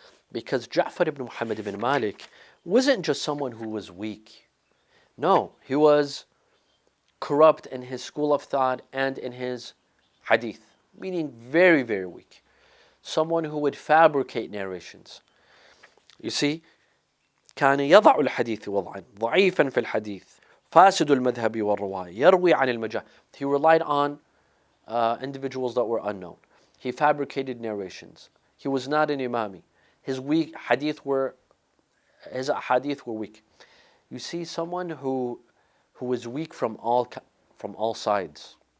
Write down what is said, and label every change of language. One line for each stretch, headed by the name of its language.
English: Because Ja'far ibn Muhammad ibn Malik wasn't just someone who was weak. No, he was corrupt in his school of thought and in his hadith, meaning very, very weak. Someone who would fabricate narrations. You see,
Arabic: كان يضع الحديث وضعا ضعيفا في الحديث فاسد المذهب والرواية يروي عن المجاهيل.
English: He relied on individuals that were unknown. He fabricated narrations. He was not an imami. His hadith were weak. You see, someone who was weak from all sides.